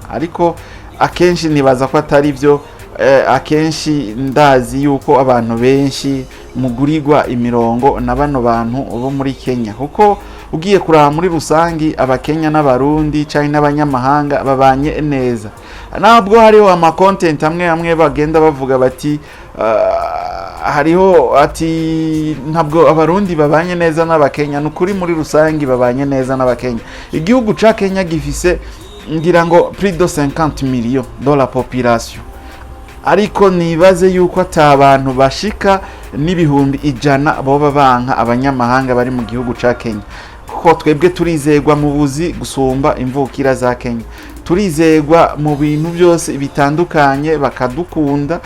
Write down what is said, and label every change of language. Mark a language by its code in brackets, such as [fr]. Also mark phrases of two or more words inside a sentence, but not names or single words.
[rn] Ariko akenshi nibaza ko atari byo. Akenshi ndazi yuko abantu benshi mugurirwa imirongo na bano bantu bo muri Kenya, kuko ugiye kuraba muri rusangi abakenya n'abarundi cyane n'abanyamahanga babanye neza. Nabwo hariho ama content amwe bagenda bavuga bati hariho ati ntabwo abarundi babanye neza n'abakenya. Nukuri muri rusangi babanye neza n'abakenya. Igihugu ca Kenya gifise ngira ngo [fr] plus de 50 millions dans la population, [rn] ariko nibaze yuko atabantu bashika n'ibihumbi 100 boba banka abanyamahanga bari mu gihugu ca Kenya, kuko twebwe turizegwa mu buzi gusumba imvukira za Kenya, turizegwa mu bintu byose bitandukanye bakadukunda.